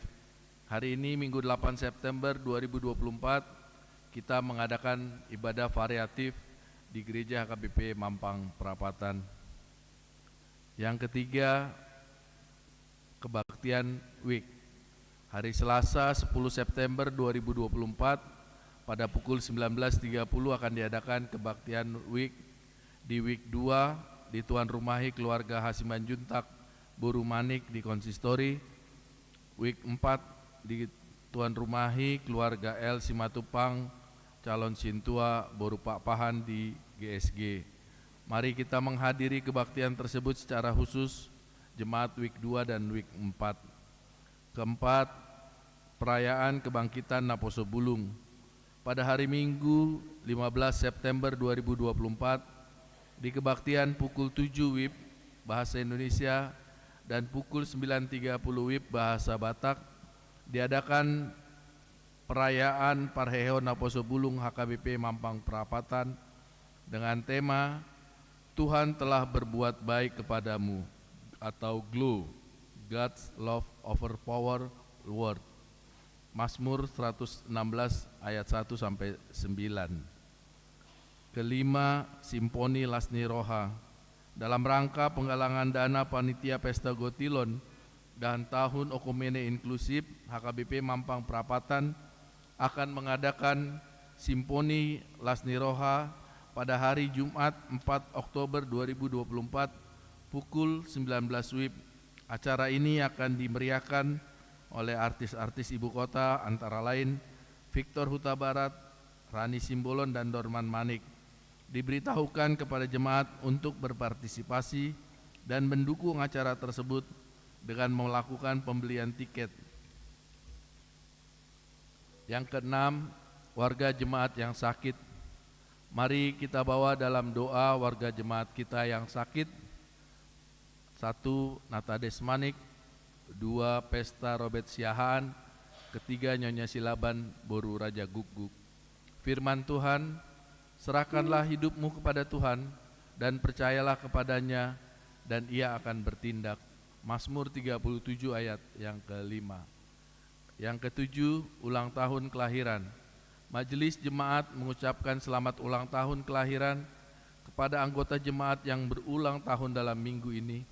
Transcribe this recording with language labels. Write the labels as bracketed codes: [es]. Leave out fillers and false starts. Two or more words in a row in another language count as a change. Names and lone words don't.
[id] Hari ini Minggu 8 September 2024 kita mengadakan ibadah variatif di Gereja HKBP Mampang Perapatan. Yang ketiga, kebaktian week. Hari Selasa 10 September 2024 pada pukul 19.30 akan diadakan kebaktian week di week 2 di Tuan Rumahi Keluarga Hasiman Juntak Boru Manik di Konsistori, week 4 di Tuan Rumahi Keluarga L Simatupang Calon Sintua Boru Pak Pahan di GSG. Mari kita menghadiri kebaktian tersebut secara khusus Jemaat week 2 dan week 4. Keempat, perayaan kebangkitan Naposo Bulung. Pada hari Minggu 15 September 2024 di kebaktian pukul 7 WIB Bahasa Indonesia dan pukul 9.30 WIB Bahasa Batak diadakan perayaan Parheo Naposo Bulung HKBP Mampang Perapatan dengan tema Tuhan telah berbuat baik kepadamu atau GLOW, God's Love Overpower World. Mazmur 116 ayat 1 sampai 9. Kelima, Simponi Lasni Roha. Dalam rangka penggalangan dana Panitia Pesta Gotilon dan Tahun Okumene Inklusif, HKBP Mampang Perapatan akan mengadakan Simponi Lasni Roha pada hari Jumat 4 Oktober 2024 pukul 19 WIB. Acara ini akan dimeriahkan oleh artis-artis ibu kota antara lain Victor Huta Barat, Rani Simbolon, dan Dorman Manik. Diberitahukan kepada jemaat untuk berpartisipasi dan mendukung acara tersebut dengan melakukan pembelian tiket. Yang keenam, warga jemaat yang sakit. Mari kita bawa dalam doa warga jemaat kita yang sakit. 1. Nata Desmanik, 2. Pesta Robert Siahaan, 3. Nyonya Silaban Boru Raja Guguk. Firman Tuhan, serahkanlah hidupmu kepada Tuhan dan percayalah kepadanya dan ia akan bertindak. Mazmur 37 ayat yang ke-5. Yang ke-7, ulang tahun kelahiran. Majelis Jemaat mengucapkan selamat ulang tahun kelahiran kepada anggota jemaat yang berulang tahun dalam minggu ini.